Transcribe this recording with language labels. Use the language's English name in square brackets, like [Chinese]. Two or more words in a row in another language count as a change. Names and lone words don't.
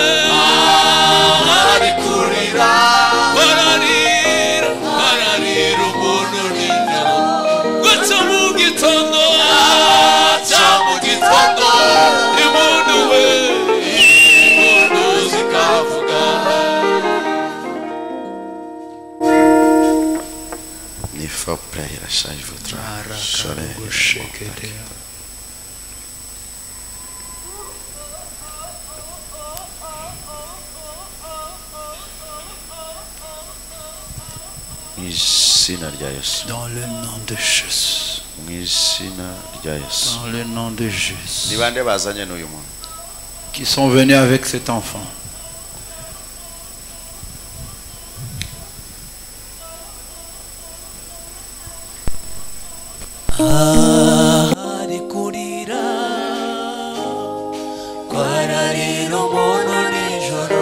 [Kinyarwanda] ari kurira bararira bararira umuntu nijoro baca mu gitondo aca mu gitondo impundu we impundu zikavuga [French] il faut prier la charge votre [Kinyarwanda] mu izina rya Yesu [French] Dans le nom de Jésus. [Kinyarwanda] mu izina rya Yesu [French] Dans le nom de Jésus. [Kinyarwanda] ni bande bazanye n'uyu muntu [French] Qui sont venus avec cet enfant. [Kinyarwanda] ari kurira wararira umuntu nijoro